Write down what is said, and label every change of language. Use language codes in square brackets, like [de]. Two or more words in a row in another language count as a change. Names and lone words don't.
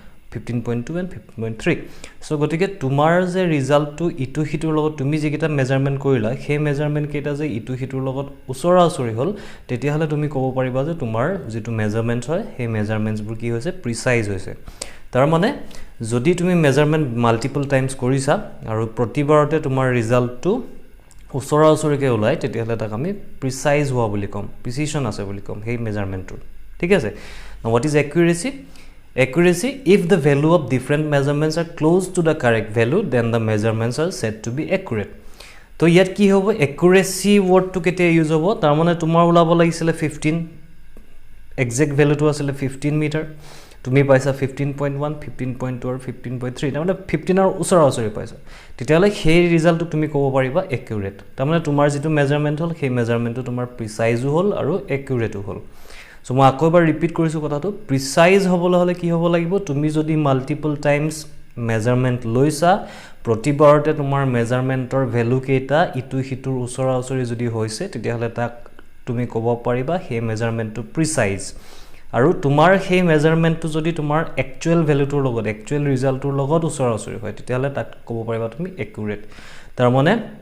[as] 15.2 and 15.3 সো গতিকে তোমাৰ যে ৰিজাল্টটো ইটো হিটোৰ লগত তুমি যিটা মেজাৰমেন্ট কৰিলা সেই মেজাৰমেন্ট কেইটা যে ইটো হিটোৰ লগত উচৰা-উচৰি হল তেতিয়াহলে তুমি ক'ব পাৰিবা যে তোমাৰ যেটো মেজাৰমেন্ট হয় সেই মেজাৰমেন্টছবোৰ কি হৈছে প্ৰিসাইজ হৈছে তাৰ মানে যদি তুমি [en] measurement multiple times [as] কৰিছা আৰু প্ৰতিবাৰতে তোমাৰ ৰিজাল্টটো উচৰা-উচৰিকে ওলাই তেতিয়াহলে তাক আমি প্ৰিসাইজ হোৱা বুলি কম প্ৰিচিজন আছে বুলি কম সেই মেজাৰমেন্টটো ঠিক আছে [en] now what is accuracy if the value of different measurements are close to the correct value then the measurements are said to be accurate [as] তো ইয়াত কি হ'ব accuracy wordটো কেতিয়া ইউজ হ'ব তাৰ মানে তোমাৰ ওলাব লাগিছিল 15 এক্সাক্ট ভ্যালুটো আছিল 15 মিটাৰ তুমি পাইছা 15.1 15.2 আৰু 15.3 তাৰমানে 15 আৰু উচৰা-উচৰি পাইছা তেতিয়ালে সেই ৰিজাল্টটো তুমি ক'ব পাৰিবা একুৰেট তাৰমানে তোমাৰ যেটো মেজাৰমেন্ট হল সেই মেজাৰমেন্টটো তোমাৰ প্ৰিসাইজো হল আৰু একুৰেটো হল সো মই আকৌ এবাৰ ৰিপিট কৰিছো কথাটো প্ৰিসাইজ হ'বলৈ হলে কি হ'ব লাগিব তুমি যদি [en] multiple times measurement [as] লৈছা প্ৰতিবাৰতে তোমাৰ মেজাৰমেন্টৰ ভ্যালু কেইটা ইটো হিটোৰ উচৰা-উচৰি যদি হৈছে তেতিয়াহলে তাক তুমি ক'ব পাৰিবা সেই মেজাৰমেন্টটো প্ৰিসাইজ আৰু তোমাৰ সেই মেজাৰমেন্টটো যদি তোমাৰ একচুয়াল ভ্যালুটোৰ লগত একচুয়াল ৰিজাল্টটোৰ লগত উচৰা-উচৰি হয় তেতিয়াহলে তাক ক'ব পাৰিবা তুমি একুৰেট তাৰ মানে